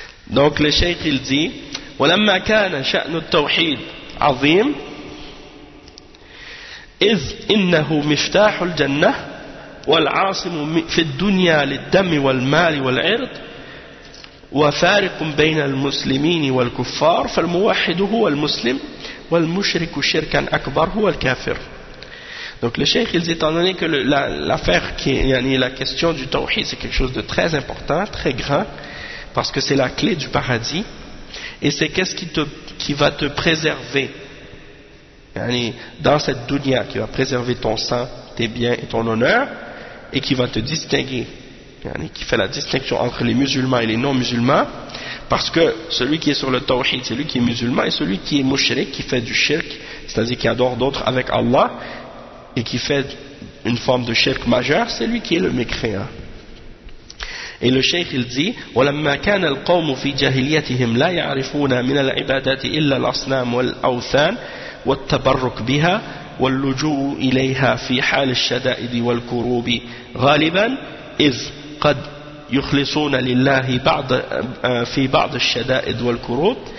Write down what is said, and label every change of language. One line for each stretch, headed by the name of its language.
French: Donc le cheikh il dit:
Arabic: ولما كان شأن التوحيد عظيم إذ إنه مفتاح الجنة والعاصم في الدنيا للدم والمال والعرض وفارق بين المسلمين والكفار فالموحد هو المسلم والمشرك شركا أكبر هو الكافر.
French: Donc le cheikh, étant donné que l'affaire qui est yani, la question du tawhid, c'est quelque chose de très important, très grand, parce que c'est la clé du paradis, et c'est qu'est-ce qui va te préserver yani, dans cette dunya, qui va préserver ton sang, tes biens et ton honneur, et qui va te distinguer, yani, qui fait la distinction entre les musulmans et les non-musulmans, parce que celui qui est sur le tawhid, c'est lui qui est musulman, et celui qui est mushrik, qui fait du shirk, c'est-à-dire qui adore d'autres avec Allah, et qui fait une forme de shirk majeur, c'est lui qui est le mécréant. Et le cheikh il dit:
Arabic: وَلَمَّا كَانَ الْقَوْمُ فِي جَهِلِيَتِهِمْ لَا يَعْرِفُونَ مِنَ الْعِبَادَةِ إِلَّا الْأَصْنَامُ وَالْأَوْثَانِ وَالتَّبَرُّكُ بِهَا وَاللُّجُوءُ إِلَيْهَا فِي حَالِ الشَّدَائِدِ وَالْكُرُوبِ غَالِبًا إِذْ قَدْ يُخْلِصُونَ لِلَّهِ فِي بَعْضِ الشَّدَائِدِ وَالْكُرُوبِ